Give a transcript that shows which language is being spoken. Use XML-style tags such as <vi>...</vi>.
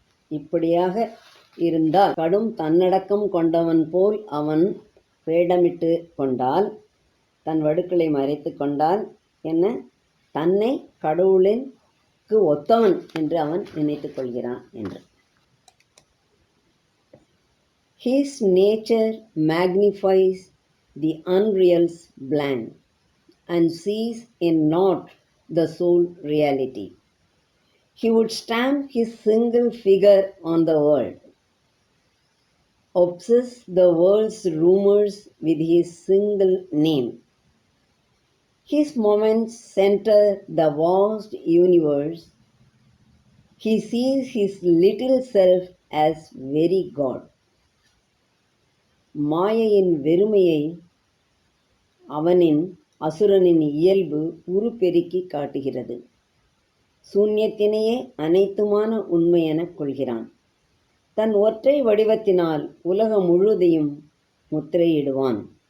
<ta>இப்படியாக இருந்தால் கடும் தன்னடக்கம் கொண்டவன் போல் அவன் வேடமிட்டு கொண்டால், தன் வடுக்களை மறைத்து கொண்டால் என்ன, தன்னை கடவுளுக்கு ஒத்தவன் என்று அவன் நினைத்து கொள்கிறான் என்று.</ta> <en>His nature magnifies the unreal's blank and sees in naught the sole reality. He would stamp his single figure on the world, obsess the world's rumors with his single name. His moments center the vast universe. He sees his little self as very God.</en> <ta>மாயையின் வெறுமையை அவனின் அசுரனின் இயல்பு உருப்பெருக்கி காட்டுகிறது. சூன்யத்தினையே அனைத்துமான உண்மை எனக் கொள்கிறான். தன் ஒற்றை வடிவத்தினால் உலகம் முழுதையும் முத்திரையிடுவான்.</ta>